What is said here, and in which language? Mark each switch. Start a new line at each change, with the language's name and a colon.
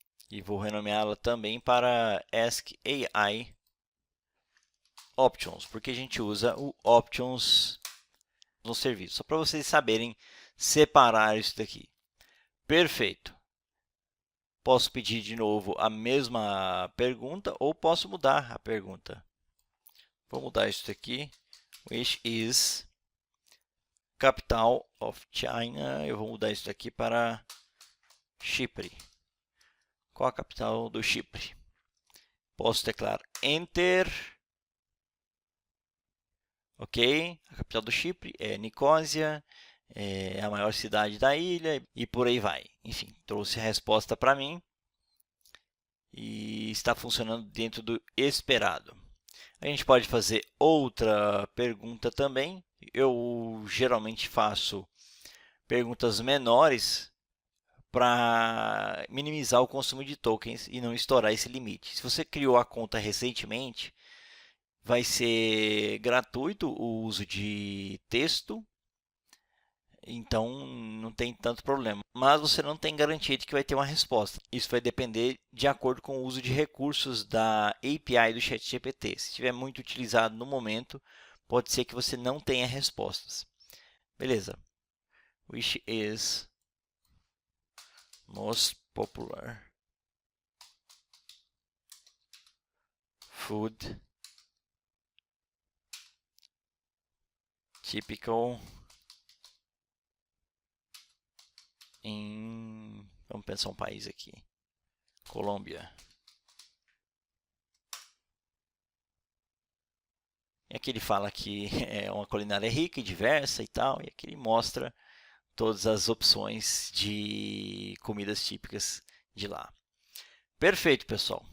Portuguese: E vou renomeá-la também para Ask AI Options, porque a gente usa o Options no serviço. Só para vocês saberem separar isso daqui. Perfeito. Posso pedir de novo a mesma pergunta ou posso mudar a pergunta. Vou mudar isso daqui.
English: Which is capital of China?
Portuguese: Eu vou mudar isso daqui para Chipre. Qual a capital do Chipre? Posso teclar Enter. Ok, a capital do Chipre é Nicósia, é a maior cidade da ilha e por aí vai. Enfim, trouxe a resposta para mim e está funcionando dentro do esperado. A gente pode fazer outra pergunta também. Eu geralmente faço perguntas menores para minimizar o consumo de tokens e não estourar esse limite. Se você criou a conta recentemente, vai ser gratuito o uso de texto, então não tem tanto problema. Mas você não tem garantia de que vai ter uma resposta. Isso vai depender de acordo com o uso de recursos da API do ChatGPT. Se estiver muito utilizado no momento, pode ser que você não tenha respostas. Beleza.
English: Which is most popular food typical em...
Portuguese: Vamos pensar um país aqui. Colômbia. E aqui ele fala que é uma culinária rica e diversa e tal. E aqui ele mostra todas as opções de comidas típicas de lá. Perfeito, pessoal.